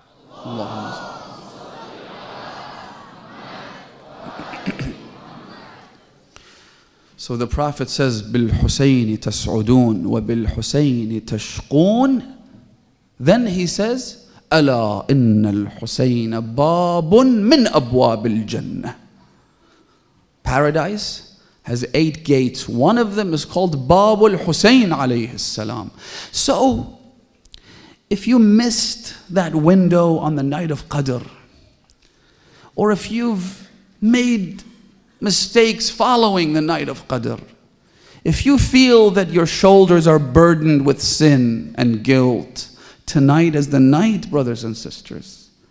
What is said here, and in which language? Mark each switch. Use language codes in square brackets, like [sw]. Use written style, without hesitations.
[ar] Allahumma [en] So the Prophet says, [ar] بِالْحُسَيْنِ تَسْعُدُونَ وَبِالْحُسَيْنِ تَشْقُونَ. [en] Then he says, [ar] أَلَا إِنَّ الْحُسَيْنَ بَابٌ مِّنْ أَبْوَابِ الْجَنَّةِ. [en] Paradise has 8 gates. One of them is called Babul Hussein alayhi salam. So, if you missed that window on the night of Qadr, or if you've made mistakes following the night of Qadr, if you feel that your shoulders are burdened with sin and guilt, tonight is the night, brothers and sisters.